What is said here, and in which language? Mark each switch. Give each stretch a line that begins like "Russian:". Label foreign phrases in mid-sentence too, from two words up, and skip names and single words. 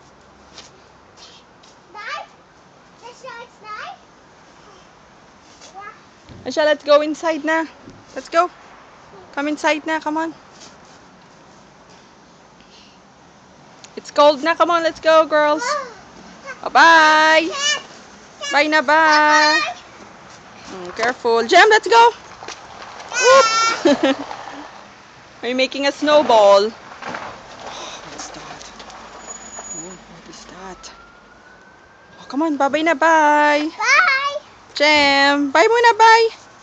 English: Asha, let's go inside na. Let's go. Come inside na, come on. It's cold na, come on, let's go, girls. Bye-bye. Bye na, bye. Careful. Jam, let's go. Whoop. Are you making a snowball? What's that? Oh, what is that? Oh, come on, bye-bye na, bye. Bye. Jam, bye muna, bye.